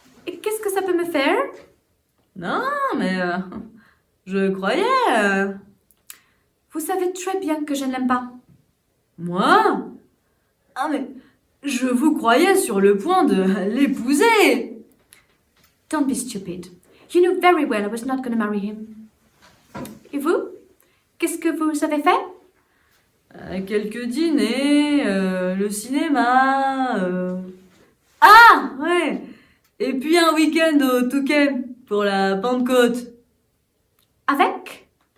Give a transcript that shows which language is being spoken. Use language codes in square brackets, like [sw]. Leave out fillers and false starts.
[fr] Et qu'est-ce que ça peut me faire? Non, mais je croyais. Vous savez très bien que je ne l'aime pas. Moi? Ah, mais je vous croyais sur le point de l'épouser. [en] Don't be stupid. You knew very well I was not going to marry him. [fr] Et vous? Qu'est-ce que vous avez fait? Quelques dîners, le cinéma. Ah, ouais. Et puis un week-end au Touquet pour la Pentecôte. Avec?